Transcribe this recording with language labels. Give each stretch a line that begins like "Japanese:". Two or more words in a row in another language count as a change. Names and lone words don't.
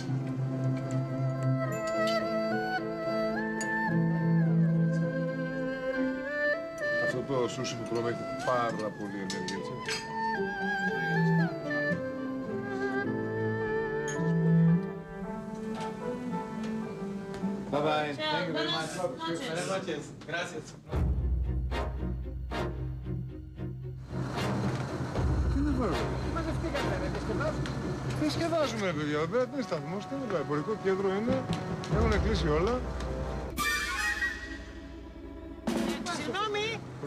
Greek: Αυτό το σούσι που τρώμε έχει πάρα πολύ ενέργεια, έτσι.
English: Bye bye. Thank you very much.
Spanish: Buenas noches. Gracias.
Greek: Τι είναι πάρα πολύ. Μαζευτήκατε, ρε, διασκεδάζουμε. Δεν σκεδάζουμε, ρε παιδιά. Εδώ πέρα δεν είναι σταθμός, τι είναι το εμπορικό κέντρο είναι. Έχουν κλείσει όλα. Συγγνώμη,